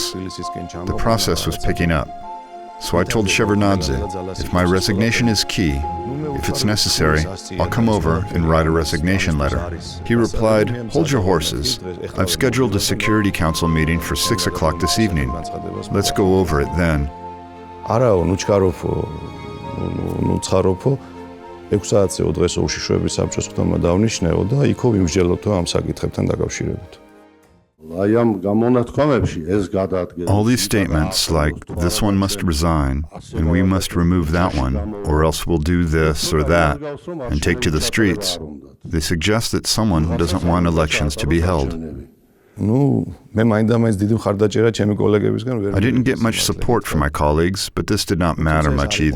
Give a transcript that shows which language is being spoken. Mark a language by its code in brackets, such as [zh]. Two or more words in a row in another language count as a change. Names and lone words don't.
[en] The process was picking up. So I told Shevardnadze, if my resignation is key, if it's necessary, I'll come over and write a resignation letter. He replied, "Hold your horses. I've scheduled a Security Council meeting for 6 o'clock this evening. Let's go over it then." [ka] არაო, ნუჩკაროფო, ნუცხაროფო 6 საათზეო დღეს უშიშროების საბჭოს ხდომა დავნიშნეო და იქო ვიმსჯელოთო ამ საკითხებთან დაკავშირებით. [en] All these statements like, "This one must resign, and we must remove that one, or else we'll do this or that, and take to the streets," they suggest that someone doesn't want elections to be held. I didn't get much support from my colleagues, but this did not matter much either.